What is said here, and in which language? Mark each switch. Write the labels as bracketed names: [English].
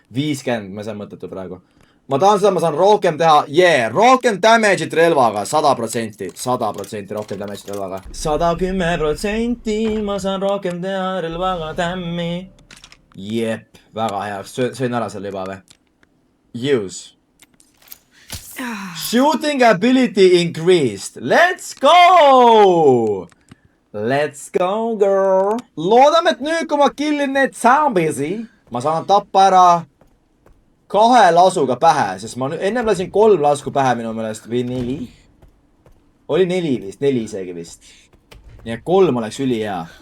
[Estonian] 50, ma saan mõttetu praegu. Ma tahan seda, ma saan rohkem teha, rohkem damage'it relvaga, 100%, 100% rohkem damage'it relvaga. 110% ma saan rohkem teha relvaga tämmi. Jep, väga hea, söön ära selle juba või? [English] Use. Shooting ability increased, let's go! Let's go, girl! [Estonian] Loodame, et nüüd, kui ma killin need zombisi, ma saan tappa ära 2 lasuga pähe, sest ma ennem lasin 3 lasku pähe minu meelest või 4. Oli 4 vist, 4 isegi vist. Nii et 3 oleks üli hea.